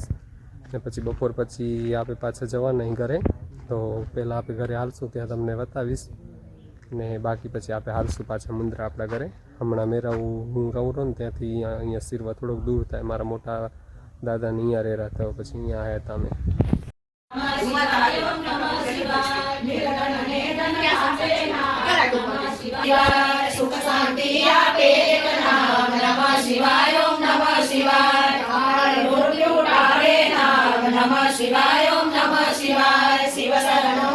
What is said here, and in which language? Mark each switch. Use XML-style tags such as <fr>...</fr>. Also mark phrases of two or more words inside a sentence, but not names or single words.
<gu>ને પછી બપોર પછી આપણે પાછા જવાના અહીં ઘરે, તો પહેલાં આપણે ઘરે હાલશું ત્યાં તમને બતાવીશ, ને બાકી પછી આપણે હાલશું પાછા મુંદ્રા આપણા ઘરે. હમણાં મેરાવું હું રહું રહું ને ત્યાંથી અહીંયા સિરવા થોડોક દૂર થાય. મારા મોટા દાદાને અહીંયા રહેતા હતા, પછી અહીંયા આવ્યા હતા અમે.</gu> <hi>सुख शांति आपे एक नाम नमः शिवाय ओम नमः शिवाय मृत्यु टारे नाम नमः शिवाय ओम नमः शिवाय शिव शरणो</hi>